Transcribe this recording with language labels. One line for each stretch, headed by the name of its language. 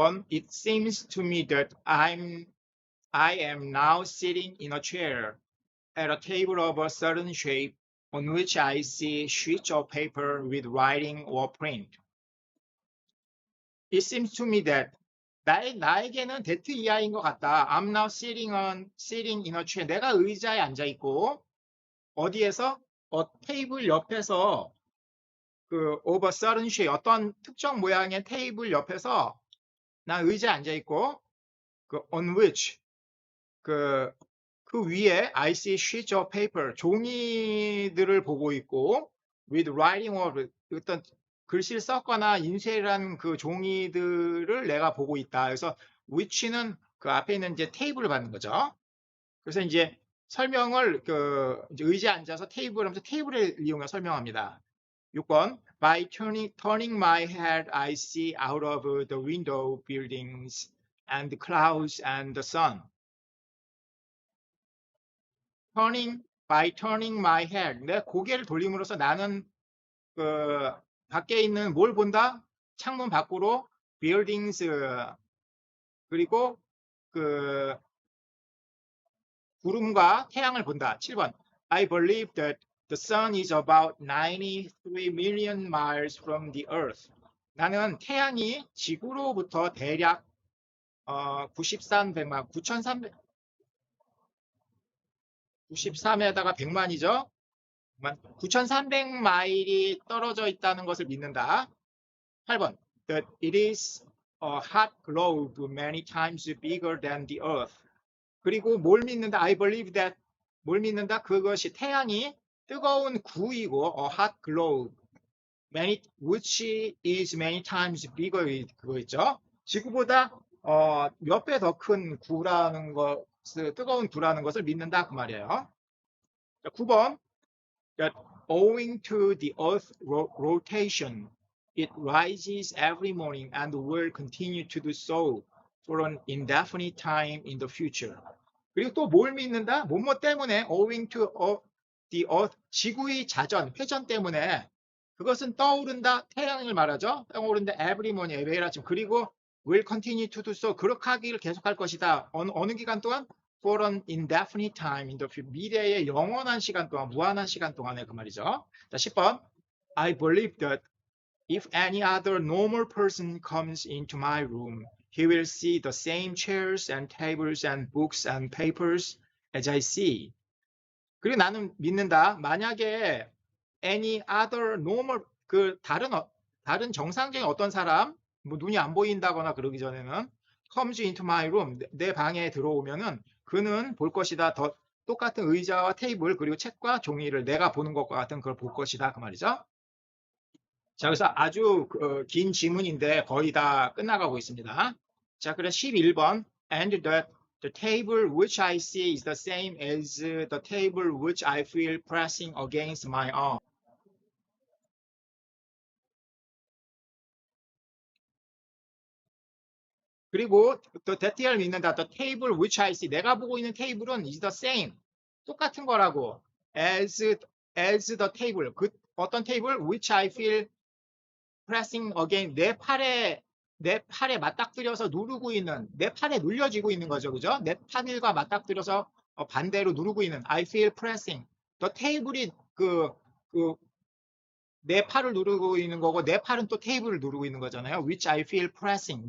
English: It seems to me that I am now sitting in a chair at a table of a certain shape on which I see sheets of paper with writing or print. It seems to me that
Korean: 나에게는 that 이하인 것 같다.
English: I'm now sitting in a chair.
Korean: 내가 의자에 앉아 있고 어디에서? 테이블 옆에서 그
English: of a certain shape
Korean: 어떤 특정 모양의 테이블 옆에서 난 의자에 앉아 있고 그
English: on which
Korean: 그 위에
English: I see sheets of paper
Korean: 종이들을 보고 있고
English: with writing or
Korean: 어떤 글씨를 썼거나 인쇄한 그 종이들을 내가 보고 있다. 그래서 which는 그 앞에 있는 이제 테이블을 받는 거죠. 그래서 이제 설명을 이제 의자에 앉아서 테이블 하면서 테이블을 이용해 설명합니다. 6번
English: By turning my head, I see out of the window buildings and clouds and the sun. By turning my head.
Korean: 내 고개를 돌림으로써 나는 그 밖에 있는 뭘 본다? 창문 밖으로 buildings 그리고 그 구름과 태양을 본다. 7번.
English: I believe that the sun is about 93 million miles from the earth.
Korean: 나는 태양이 지구로부터 대략 9300만 9300 93에다가 100만이죠. 9300마일이 떨어져 있다는 것을 믿는다. 8번.
English: That it is a hot globe many times bigger than the earth.
Korean: 그리고 뭘 믿는다?
English: I believe that
Korean: 뭘 믿는다? 그것이 태양이 뜨거운 구이고
English: a hot globe which is many times bigger
Korean: 그거 있죠. 지구보다 몇 배 더 큰 구라는 것을 뜨거운 구라는 것을 믿는다 그 말이에요. 9번.
English: That owing to the earth rotation it rises every morning and will continue to do so for an indefinite time in the future.
Korean: 그리고 또 뭘 믿는다? 뭐뭐 때문에
English: owing to the earth
Korean: 지구의 자전, 회전 때문에 그것은 떠오른다. 태양을 말하죠. 떠오른다.
English: every morning
Korean: 매일 아침. 그리고
English: will continue to do so
Korean: 그렇게 하기를 계속할 것이다. 어느 기간 동안?
English: For an indefinite time in the future.
Korean: 미래의 영원한 시간 동안, 무한한 시간 동안에 그 말이죠. 자, 10번.
English: I believe that if any other normal person comes into my room, he will see the same chairs and tables and books and papers as I see.
Korean: 그리고 나는 믿는다. 만약에
English: any other normal
Korean: 그 다른 정상적인 어떤 사람 뭐 눈이 안 보인다거나 그러기 전에는
English: comes into my room
Korean: 내 방에 들어오면은 그는 볼 것이다. 더 똑같은 의자와 테이블 그리고 책과 종이를 내가 보는 것과 같은 걸 볼 것이다 그 말이죠. 자, 그래서 아주 긴 지문인데 거의 다 끝나가고 있습니다. 자, 그럼 11번.
English: And the table which I see is the same as the table which I feel pressing against my arm.
Korean: 그리고 또 that를 믿는다.
English: The table which I see.
Korean: 내가 보고 있는 테이블은
English: is the same.
Korean: 똑같은 거라고.
English: as the table.
Korean: 그 어떤 테이블
English: which I feel pressing against.
Korean: 내 팔에 맞닥뜨려서 누르고 있는, 내 팔에 눌려지고 있는 거죠. 그죠? 내 팔과 맞닥뜨려서 반대로 누르고 있는
English: I feel pressing.
Korean: the table이 내 팔을 누르고 있는 거고 내 팔은 또 테이블을 누르고 있는 거잖아요.
English: which I feel pressing.